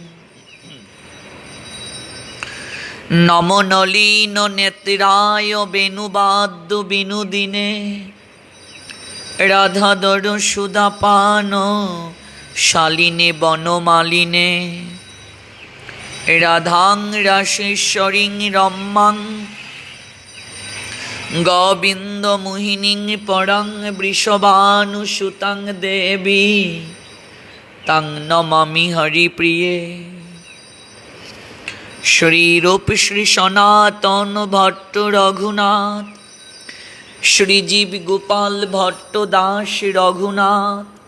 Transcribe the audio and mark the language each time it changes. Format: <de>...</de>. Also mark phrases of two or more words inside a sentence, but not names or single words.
<sa>নমো নলিন নেত্রায় বেণুবাদ্য বিনোদিনে রাধাধর সুধাপান শালিনে বনমালিনে। রাধাং রাসেশ্বরীং রম্যাং গোবিন্দ মোহিনীং পরং বৃষভানুসুতাং দেবী তং নমামি হরিপ্রিয়ে। শ্রীরূপ শ্রী সনাতন ভট্ট রঘুনাথ শ্রীজীব গোপাল ভট্ট দাস রঘুনাথ।</sa>